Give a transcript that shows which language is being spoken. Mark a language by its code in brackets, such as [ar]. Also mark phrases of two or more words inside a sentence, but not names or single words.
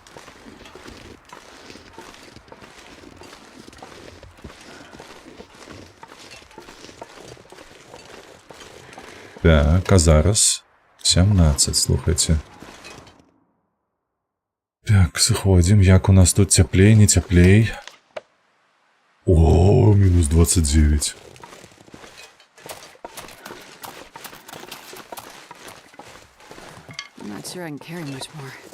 [be] Так, а зараз 17, слухайте. Так, сыходзім. Як у нас тут цяплей, не цяплей? О, мінус 29. [en] I'm not sure I can carry much more.